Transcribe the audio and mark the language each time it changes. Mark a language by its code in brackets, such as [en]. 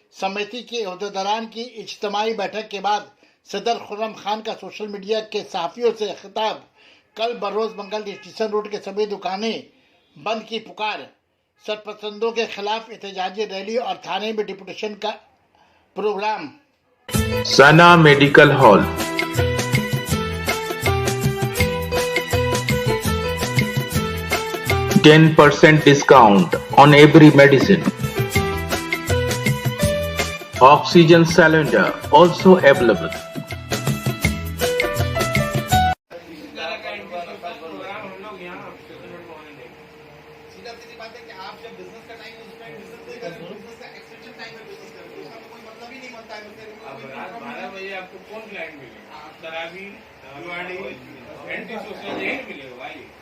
[hi] समिति के अहदेदारान की इज्तिमाई बैठक के बाद सदर खुर्रम खान का सोशल मीडिया के सहाफ़ियों से खिताब। कल बरोज मंगल स्टेशन रोड के सभी दुकानें बंद की पुकार। सरपसंदों के खिलाफ एहतजाजी रैली और थाने में डिपुटेशन का programme. [en] Sana medical hall, %10 discount on every medicine. Oxygen cylinder also available. [hi] सीधा सीधी बात है कि आप जब बिजनेस का टाइम उस टाइम बिजनेस नहीं करेंगे, बिजनेस का एक्सटेंशन टाइम में बिजनेस करेंगे, उसका कोई मतलब ही नहीं बनता है। अब रात 12 बजे आपको कौन क्लाइंट मिलेगा? शराबी, जुआड़ी, एंटी सोशल यही मिलेगा भाई।